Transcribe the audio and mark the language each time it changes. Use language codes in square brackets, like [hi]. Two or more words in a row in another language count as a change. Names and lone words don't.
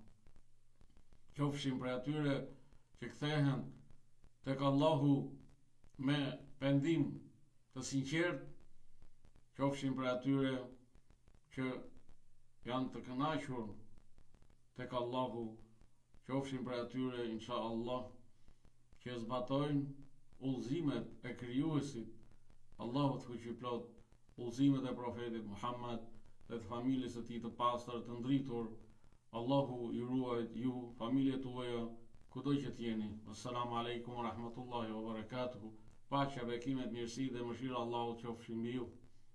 [sq] Qofshim prej atyre që kthehen tek Allahu me pendim të sinqert, qofshim prej atyre që janë të kënaqur tek Allahu, qofshim prej atyre inshallah që zbatojnë udhëzimet e krijuesit, Allahut fuqiplot, udhëzimet e profetit Muhammed dhe të familjes së tij të pastër të ndritur. Allahu ju ruajt ju, familjet tuaja, kudo që t'jeni. [ar] السلام عليكم ورحمة الله وبركاته. [sq] Paqja, bekimet, mirësi dhe mëshira Allahut qofshin mbi ju.